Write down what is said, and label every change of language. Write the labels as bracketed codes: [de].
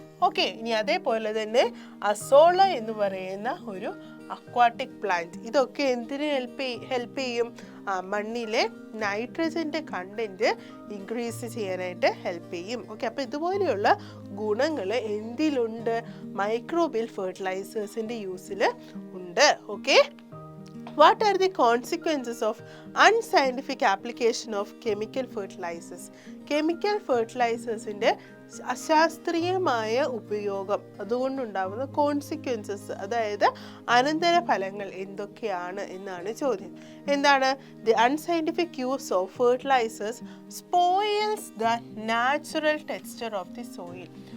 [ml] Okay, ഇനി അതേപോലെ തന്നെ അസോള എന്ന് പറയുന്ന ഒരു അക്വാട്ടിക് പ്ലാന്റ്. ഇതൊക്കെ എന്തിന് ഹെൽപ്പ് ചെയ്യും? മണ്ണിലെ നൈട്രജൻ്റെ കണ്ടൻറ്റ് ഇൻക്രീസ് ചെയ്യാനായിട്ട് ഹെൽപ്പ് ചെയ്യും. ഓക്കെ, അപ്പോൾ ഇതുപോലെയുള്ള ഗുണങ്ങൾ എന്തിലുണ്ട്? മൈക്രോബിയൽ ഫെർട്ടിലൈസേഴ്സിൻ്റെ യൂസിൽ ഉണ്ട്. [en] Okay, what are the consequences of unscientific application of chemical fertilizers? [ml] Chemical ഫെർട്ടിലൈസേഴ്സിൻ്റെ അശാസ്ത്രീയമായ ഉപയോഗം, അതുകൊണ്ടുണ്ടാകുന്ന കോൺസിക്വൻസസ്, അതായത് അനന്തരഫലങ്ങൾ എന്തൊക്കെയാണ് എന്നാണ് ചോദ്യം. എന്താണ്? [en] The unscientific use of fertilizers spoils the natural texture of the soil.